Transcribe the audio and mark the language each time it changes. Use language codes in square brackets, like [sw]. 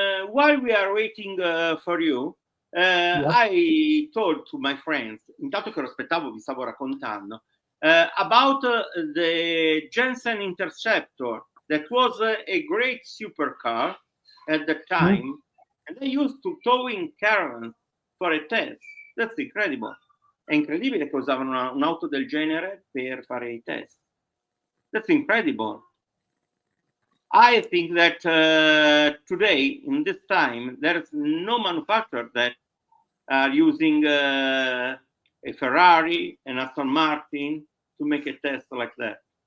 [en] while we are waiting for you, I told to my friends, [it] intanto che lo aspettavo vi stavo raccontando, [en] about the Jensen Interceptor that was a great supercar at the time, and they used to towing caravans for a test. That's incredible. [it] È incredibile che usavano un'auto del genere per fare i test. [en] That's incredible. I think that today, in this time, there's no manufacturer that are using a Ferrari, an Aston Martin to make a test like that.